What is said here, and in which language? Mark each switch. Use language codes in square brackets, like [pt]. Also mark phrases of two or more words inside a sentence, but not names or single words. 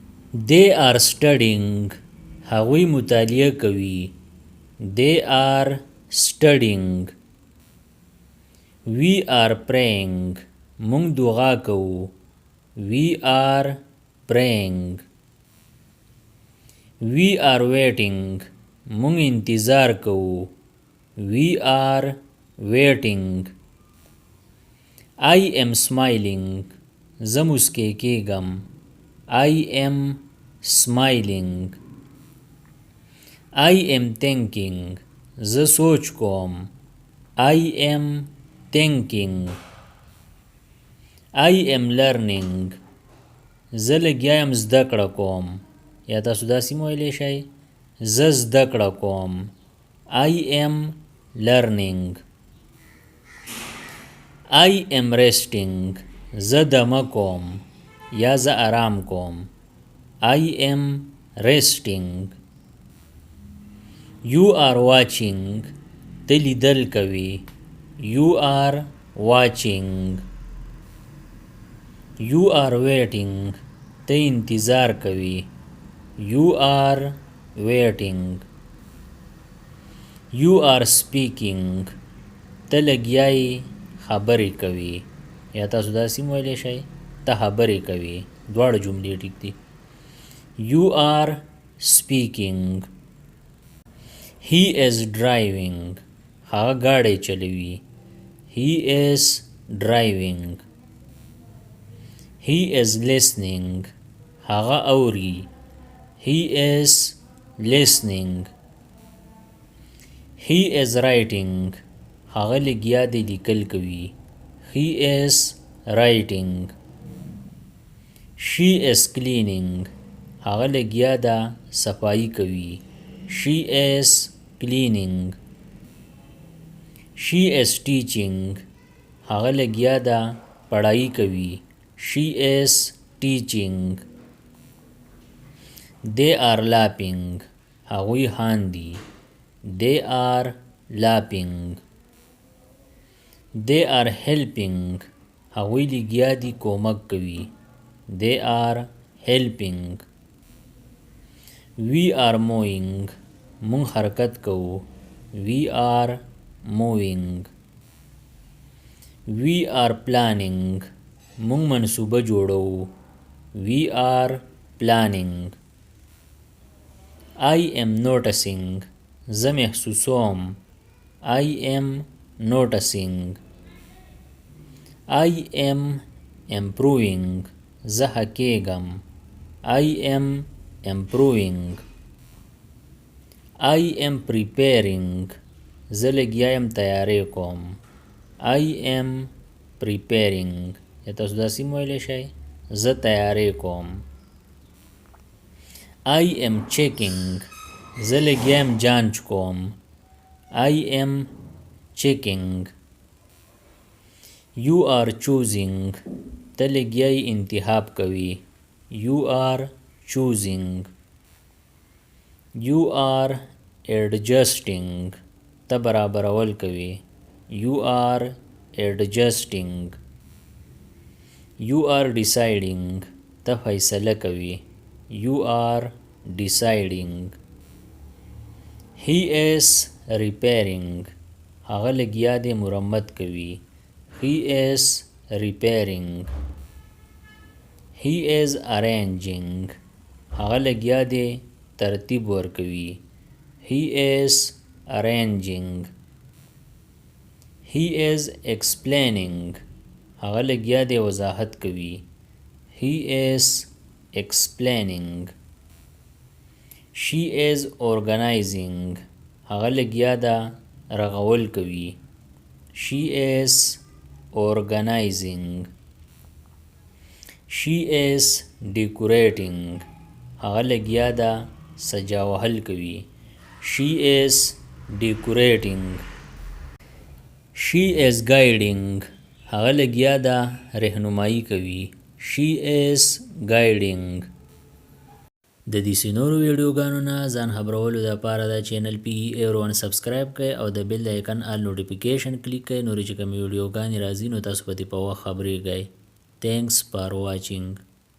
[en] They are studying. [ps] هغوی مطالعه کوي. [en] They are studying. We are praying. [ps] مونږ دعا کوو. [en] We are praying. We are waiting. [ps] مونږ انتظار کوو. [en] We are waiting. I am smiling. [ps] زه مسکی کېږم. [en] I am smiling. I am thinking. [ps] زه سوچ کوم. [en] I am thinking. I am learning. [ps] زه لګیا یم زده کړه کوم. یا تاسو داسې هم ویلی شئ زه زده کړه کوم. [en] I am learning. I am resting. [ps] زه دمه کوم یا زه آرام کوم. [en] I am resting. You are watching. [ps] ته لیدل کوي. [en] You are watching. You are waiting. [ps] ته انتظار کوي. [en] You are waiting. You are speaking. [ps] ته لګیای خبرې کوي. یا تاسو داسې هم ویلی شئ ته خبرې کوي. دواړه جملې ټیک دي. [en] You are speaking. He is driving. [ps] هغه ګاډی چلوي. [en] He is driving. He is listening. [ps] هغه اوري. [en] He is listening. He is writing. [ps] هغه لګیا دی لیکل کوي. [en] He is writing. She is cleaning. [ps] هغه لګیا ده صفایي کوي. [en] She is cleaning. She is teaching. [ps] هغه لګیا ده پڑھائی کوي. [en] She is teaching. They are laughing. [ps] هغوی خاندي. [en] They are laughing. They are helping. [ps] هغوی لګیا دي کومک کوي. [en] They are helping. We are moving. [ps] مونږ حرکت کوو. [en] We are moving. We are planning. [ps] مونږ منصوبه جوړوو. [en] We are planning. I am noticing. [ps] زه محسوسوم. [en] I am noticing. I am improving. [ps] زه ښه کېږم. [en] I am improving. I am preparing. [ps] زه لګیا یم تیاری کوم. [en] I am preparing. [ps] یا تاسو داسې هم ویلی شئ زه تیاری کوم. [en] I am checking. [ps] زه لګیا یم جانچ کوم. [en] I am checking. You are choosing. [ps] ته لګیای انتخاب کوي. [en] You are choosing. You are adjusting. [ps] ته برابرول کوي. [en] You are adjusting. You are deciding. [ps] ته فیصله کوي. [en] You are deciding. He is repairing. [ps] هغه لګیا دی مرمت کوي. [en] He is repairing. He is arranging. [ps] هغه لګیا دی ترتیب ورکوي. [en] He is arranging. He is explaining. [ps] هغه لګیا دی وضاحت کوي. [en] He is explaining. She is organizing. [ps] هغه لګیا ده رغول کوي. [en] She is organizing. She is decorating. [ps] هغه لګیا ده سجاوهل کوي. [en] She is decorating. She is guiding. [ps] هغه لګیا ده رهنمایي کوي. [en] She is guiding. [ps] د دې نورو ویډیوګانو نه ځان خبرولو دپاره دا چینل PE1 سبسکرایب کړئ او د بیل د آیکن [en] all notification [ps] کلیک کړئ. نورې چې کومې ویډیوګانې راځي نو تاسو په دې په وخت خبرېږئ. [en] Thanks for watching.